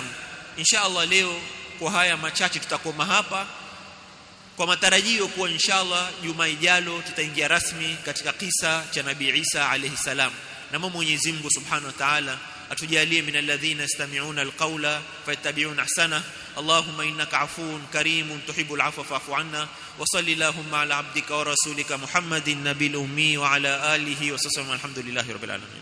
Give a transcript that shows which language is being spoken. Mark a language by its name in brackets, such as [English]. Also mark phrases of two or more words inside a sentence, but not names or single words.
[Arabic] إن شاء الله [Swahili] leo kwa haya machache tutakoma hapa, kwa matarajio kuwa [Arabic] إن شاء الله [Swahili] juma ijalo tutaingia rasmi katika kisa cha Nabii Isa [Arabic] عليه السلام. [Swahili] Na Mwenyezi Mungu [Arabic] سبحانه وتعالى [Swahili] atujalie [Arabic] من الذين يستمعون القول فيتبعون أحسنه. اللهم إنك عفو كريم تحب العفو فاعف عنا. وصلى الله على عبدك ورسولك محمد النبي الأمي وعلى آله وصحبه والحمد لله رب العالمين.